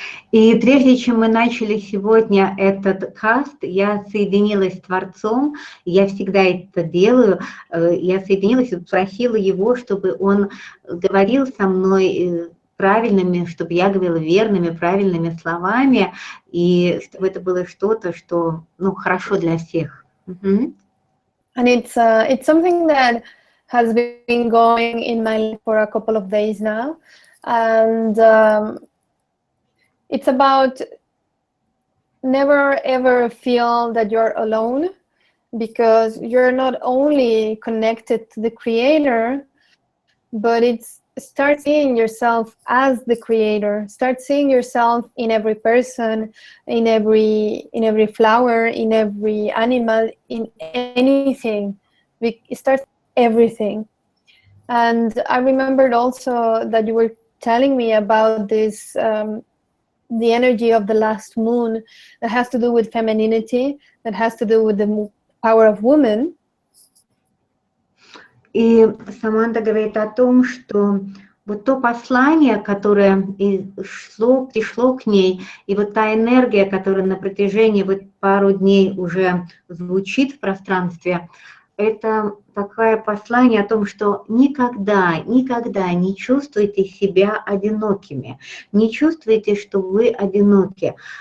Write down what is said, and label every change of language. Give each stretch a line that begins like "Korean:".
Russian: И прежде чем мы начали сегодня этот каст, я соединилась с Творцом, я всегда это делаю, я соединилась и попросила его, чтобы он говорил со мной правильными, чтобы я говорила верными, правильными словами, и чтобы это было что-то, что, ну, хорошо для всех.
English: And it's something that has been going in my life for a couple of days now, and it's about never ever feel that you're alone, because you're not only connected to the creator, but it's start seeing yourself as the creator. Start seeing yourself in every person, in every flower, in every animal, in anything. We start everything. And I remembered also that you were telling me about this the energy of the last moon that has to do with femininity, that has to do with the power of women.
Russian: И Саманта говорит о том, что вот то послание, которое пришло к ней, и вот та энергия, которая на протяжении вот пару дней уже звучит в пространстве, это такое послание о том, что никогда не чувствуйте себя одинокими, не чувствуйте, что вы одиноки.